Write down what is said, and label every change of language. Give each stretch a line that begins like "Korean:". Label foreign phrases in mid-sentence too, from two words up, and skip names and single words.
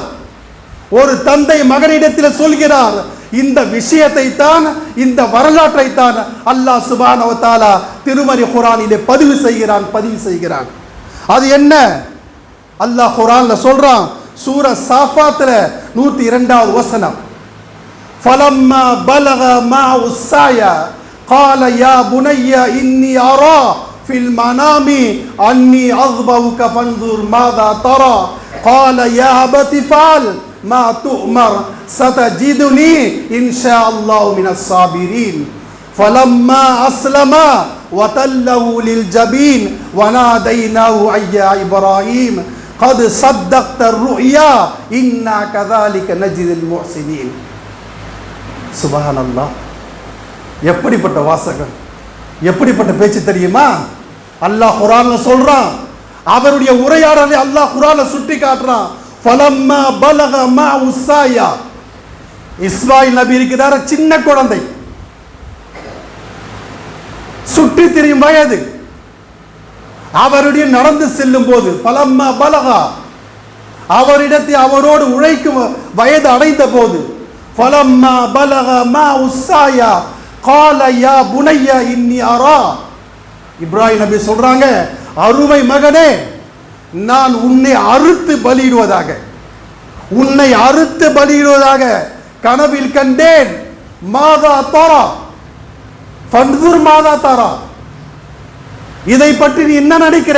Tamil: ஒரு தந்தை மகனிடத்தில் சொல்கிறார், இந்த விஷயத்தை தான், இந்த வரலாற்றை தான்
Arabic: الله سبحانه وتعالى
Tamil: திருமறை குர்ஆனிலே பதிவு செய்கிறான். அது என்ன? அல்லாஹ் குர்ஆன்ல சொல்றான், சூரா சாஃபாத்ல 102வது வசனம்,
Arabic: فلما بلغ معه السعي قال يا بني إني أرى في المنام أني أذبحك فانظر ماذا ترى قال يا أبت افعل ما تؤمر ستجدني إن شاء الله من الصابرين فلما أسلما وتله للجبين وناديناه أي يا إبراهيم قد صدقت الرؤيا إنا كذلك نجزي المحسنين. سبحان الله.
Tamil: எப்படிப்பட்ட வாசகம், எப்படிப்பட்ட பேச்சு தெரியுமா? அல்லாஹ் குர்ஆன்ல சொல்றான், அவருடைய உரையாடலை அல்லாஹ் குர்ஆன்ல சுட்டி காட்டுறான்.
Arabic: فلما بلغ معه السعي,
Tamil: இஸ்மாயில் நபி இருக்கிறார், சின்ன குழந்தை, சுற்றி திரியும் வயது. அவருடைய நடந்து செல்லும் போது
Arabic: فلما بلغ,
Tamil: அவரிடத்தில் அவரோடு உழைக்கும் வயது அடைந்த போது,
Arabic: فلما بلغ معه السعي قال يا بني إني أرى,
Tamil: இப்ராஹிம் நபி சொல்றாங்க, அருமை மகனே, நான் உன்னை அறுத்து பலியிடுவதாக, உன்னை அறுத்து பலியிடுவதாக கனவில் கண்டேன்.
Arabic: ماذا ترى فانظر ماذا ترى,
Tamil: இதை பற்றி நீ என்ன நினைக்கிற?